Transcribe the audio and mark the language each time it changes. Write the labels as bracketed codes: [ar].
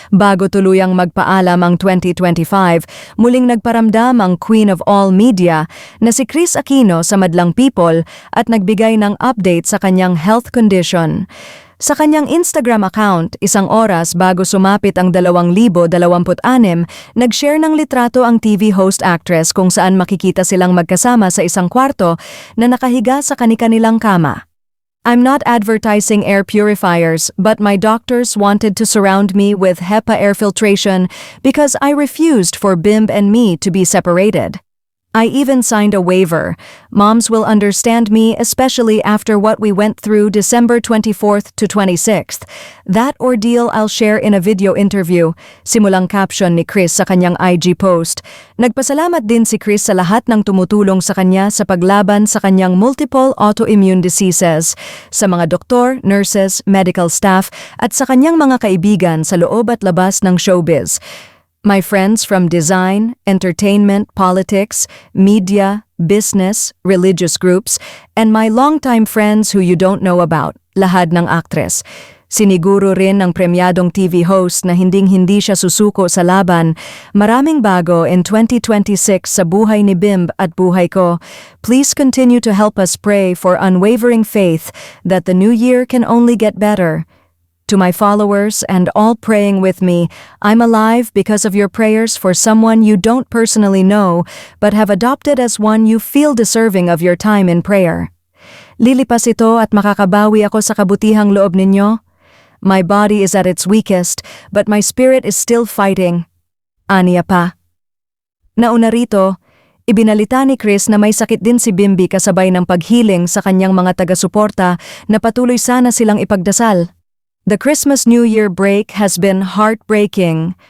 [tl] Bago tuluyang magpaalam ang 2025, muling nagparamdam ang Queen of All Media na si Kris Aquino sa Madlang People at nagbigay ng update sa kanyang health condition. Sa kanyang Instagram account, isang oras bago sumapit ang 2026, nag-share ng litrato ang TV host actress kung saan makikita silang magkasama sa isang kwarto na nakahiga sa kani-kanilang kama. [en] I'm not advertising air purifiers, but my doctors wanted to surround me with HEPA air filtration because I refused for Bimb and me to be separated. I even signed a waiver. Moms will understand me, especially after what we went through December 24th to 26th. That ordeal I'll share in a video interview. [tl] Simulang caption ni Kris sa kanyang IG post. Nagpasalamat din si Kris sa lahat ng tumutulong sa kanya sa paglaban sa kanyang multiple autoimmune diseases, sa mga doktor, nurses, medical staff, at sa kanyang mga kaibigan sa loob at labas ng showbiz. [en] My friends from design, entertainment, politics, media, business, religious groups, and my longtime friends who you don't know about, [tl] lahad ng aktres. Siniguro rin ng premyadong TV host na hinding-hindi siya susuko sa laban. Maraming bago [en] in 2026 [tl] sa buhay ni Bimb at buhay ko. [en] Please continue to help us pray for unwavering faith that the new year can only get better. To my followers and all praying with me, I'm alive because of your prayers for someone you don't personally know but have adopted as one you feel deserving of your time in prayer. [tl] Lilipas ito at makakabawi ako sa kabutihang loob ninyo. [en] My body is at its weakest, but my spirit is still fighting. [tl] Aniya pa. Nauna rito, ibinalita ni Kris na may sakit din si Bimby kasabay ng paghiling sa kanyang mga taga-suporta na patuloy sana silang ipagdasal. [en] The Christmas New Year break has been heartbreaking.